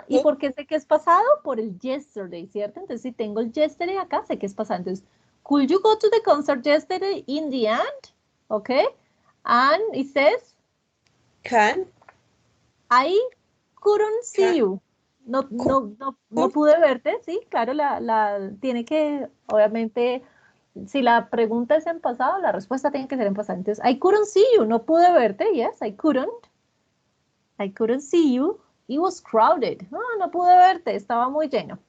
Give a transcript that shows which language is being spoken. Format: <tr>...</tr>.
<es>¿Y por qué sé que es pasado? Por el yesterday, ¿cierto? Entonces, si tengo el yesterday acá, sé que es pasado. Entonces,</es> <en>could you go to the concert yesterday in the end? Ok. And it says, Can. I couldn't see you.</en> <es>No pude verte, sí, claro, tiene que, obviamente, si la pregunta es en pasado, la respuesta tiene que ser en pasado. Entonces,</es> <en>I couldn't see you,</en> <es>no pude verte,</es> <en>yes, I couldn't see you. It was crowded.</en> <es>No pude verte, estaba muy lleno.</es>